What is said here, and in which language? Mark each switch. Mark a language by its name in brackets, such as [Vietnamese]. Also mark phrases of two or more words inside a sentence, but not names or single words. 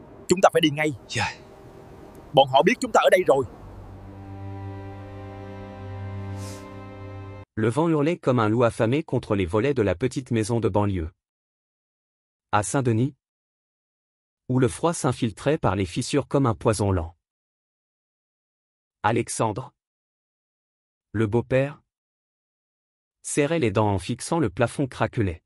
[Vietnamese] Chúng ta phải đi ngay. Dạ. Bọn họ biết chúng ta ở đây rồi. [French] Le vent hurlait comme un loup affamé contre les volets de la petite maison de banlieue. À Saint-Denis, où le froid s'infiltrait par les fissures comme un poison lent. Alexandre, le beau-père, serrait les dents en fixant le plafond craquelé.